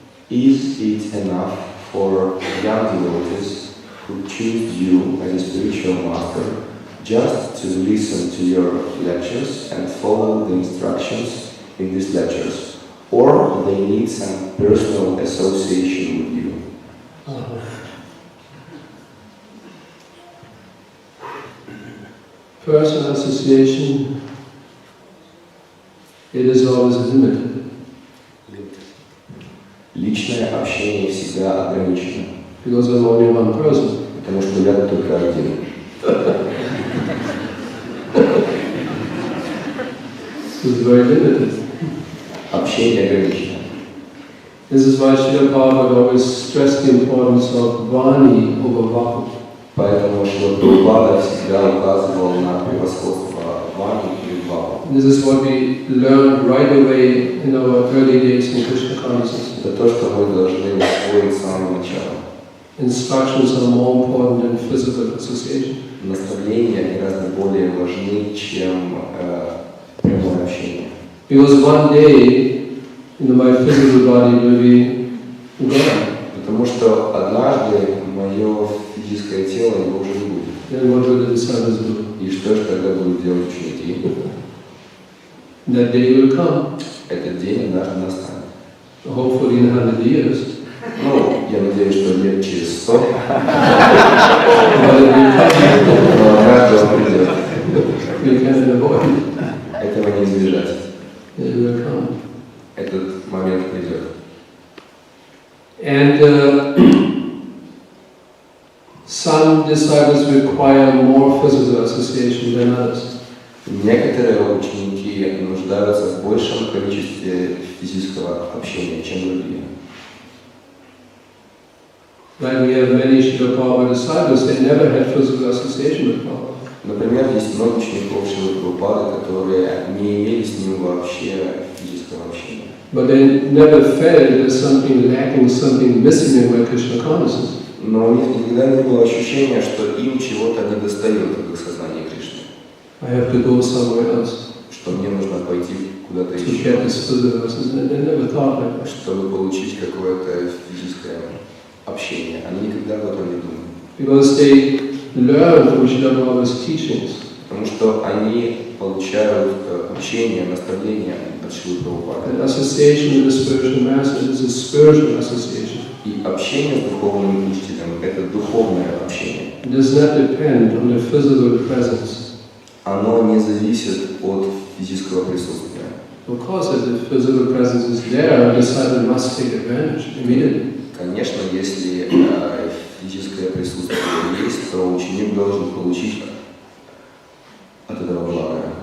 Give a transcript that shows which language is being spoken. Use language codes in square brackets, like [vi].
[en] Is it enough for young devotees who choose you as a spiritual master just to listen to your lectures and follow the instructions in these lectures, or they need some personal association with you? Personal association, it is always limited. [ru] Личное общение всегда ограничено, [en] Because I'm only one person. [ru] потому что я только один. [en] It's very limited. [ru] Общение ограничено. [en] This is why Srila Prabhupada always stressed the importance of Vani over Vaku. [ru] Поэтому Шрила Прабхупада всегда указывал на превосходство Вани и Ваку. [en] This is what we learned right away in our early days in Krishna consciousness. [ru] Это то, что мы должны усвоить с самого начала. [en] Instructions are more important than physical association. [ru] Наставления гораздо более важны, чем прямое общение. [en] Because one day, my physical body will be gone. [ru] Потому что однажды мое физическое тело его уже не будет. [en] Then what will the disciples do? [ru] И что же тогда будут делать ученики? [en] That day will come. [ru] Этот день однажды настанет. [en] Hopefully in 100 years. [ru] Ну, я надеюсь, что лет через 100. [en] But it will come. [ru] Но однажды он придет. [en] We can't avoid it. [ru] Этого не избежать. [en] It will come. [ru] Этот момент придет. [en] And some disciples require more physical association than others. [ru] Некоторые ученики нуждаются в большем количестве физического общения, чем другие. [en] Like we have many Srila Prabhupada disciples, they never had physical association with Prabhupada. [ru] Например, есть много учеников Шрилы Прабхупады, которые не имели с ним вообще физического общения. [en] But they never felt there's something lacking, something missing in where Krishna consciousness. [ru] Но у них никогда не было ощущения, что им чего-то недостает в их сознании Кришны. [en] I have to go somewhere else [ru] Что мне нужно пойти куда-то [en] to get this [ru] еще, [en] physical association. They never thought like that. [ru] чтобы получить какое-то физическое общение. Они никогда об этом не думали. [en] Because they learn from Srila Prabhupada's teachings. [ru] Потому что они получают учение, наставление от Шрилы Прабхупады. [en] And association with the spiritual master is a spiritual association. [ru] И общение с духовным учителем – это духовное общение. [en] It does not depend on the physical presence. [ru] Оно не зависит от физического присутствия. [en] Of course, if the physical presence is there, a disciple must take advantage immediately. [ru] Конечно, если физическое присутствие есть, то ученик должен получить от этого блага.